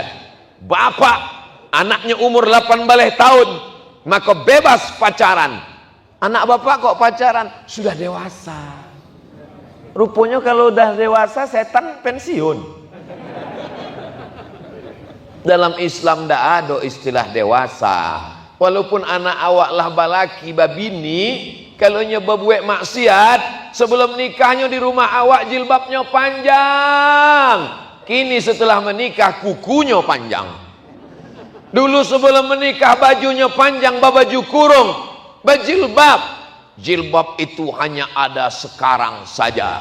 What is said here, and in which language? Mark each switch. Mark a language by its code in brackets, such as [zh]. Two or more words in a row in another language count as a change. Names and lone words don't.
[id] Bapak anaknya umur 18 tahun maka bebas pacaran. Anak bapak kok pacaran? Sudah dewasa. Rupanya kalau udah dewasa setan pensiun. Dalam Islam tidak ada istilah dewasa. Walaupun [min] anak awak lah balaki babini, [id] kalau nyoba buat maksiat, Sebelum nikahnya di rumah awak jilbabnya panjang. Kini setelah menikah kukunya panjang. Dulu sebelum menikah bajunya panjang, baju kurung, berjilbab. Jilbab itu hanya ada sekarang saja.